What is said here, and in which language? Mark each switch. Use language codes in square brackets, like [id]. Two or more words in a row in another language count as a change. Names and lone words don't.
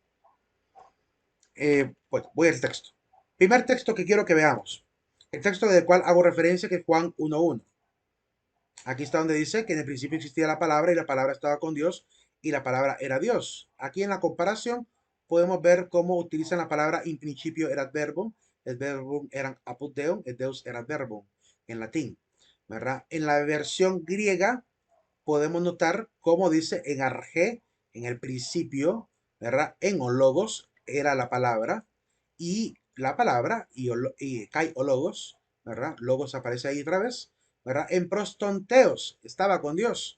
[es] Pues voy al texto. Primer texto que quiero que veamos. El texto del cual hago referencia, que es Juan 1:1. Aquí está donde dice que en el principio existía la palabra y la palabra estaba con Dios y la palabra era Dios. Aquí en la comparación podemos ver cómo utilizan la palabra [la] in principio erat verbum, [es] el [la] verbum eran apud deum, [es] el [la] deus erat verbum [es] en latín, ¿verdad? En la versión griega podemos notar cómo dice [el] ἐν ἀρχῇ, [es] en el principio, ¿verdad? En logos era la palabra y la palabra y [el] καὶ ὁ λόγος, [es] ¿verdad? Logos aparece ahí otra vez, ¿verdad? En prostonteos estaba con Dios.